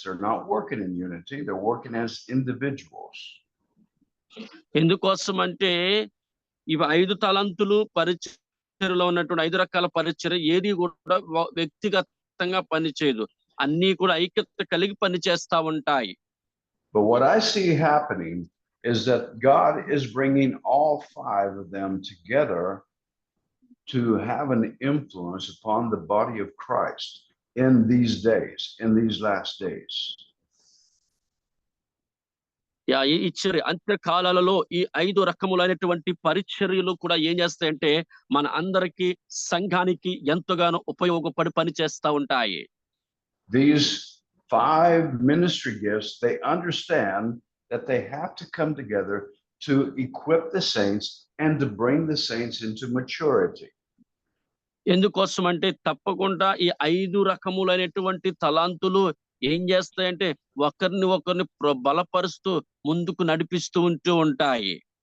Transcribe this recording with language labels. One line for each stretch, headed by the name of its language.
English: They're not working in unity. They're working as individuals.
Telugu: ఎందుకోసం అంటే ఇవి 5 తలంతులు పరిచర్యలో ఉన్నటువంటి 5 రకాల పరిచర్య ఏది కూడా వ్యక్తిగతంగా పనిచేయదు. అన్నీ కూడా ఐక్యత కలిగి పనిచేస్తా ఉంటాయి.
English: But what I see happening is that God is bringing all 5 of them together to have an influence upon the body of Christ in these days, in these last days.
Telugu: ఈ అంత్యకాలాలలో ఈ 5 రకములైనటువంటి పరిచర్యలు కూడా ఏం చేస్తాయంటే మన అందరికీ సంఘానికి ఎంతగానో ఉపయోగపడి పనిచేస్తా ఉంటాయి.
English: These 5 ministry gifts, they understand that they have to come together to equip the saints and to bring the saints into maturity.
Telugu: ఎందుకోసం అంటే తప్పకుండా ఈ 5 రకములైనటువంటి తలాంతులు ఏం చేస్తాయంటే ఒకరిని బలపరుస్తూ ముందుకు నడిపిస్తూ ఉంటాయి.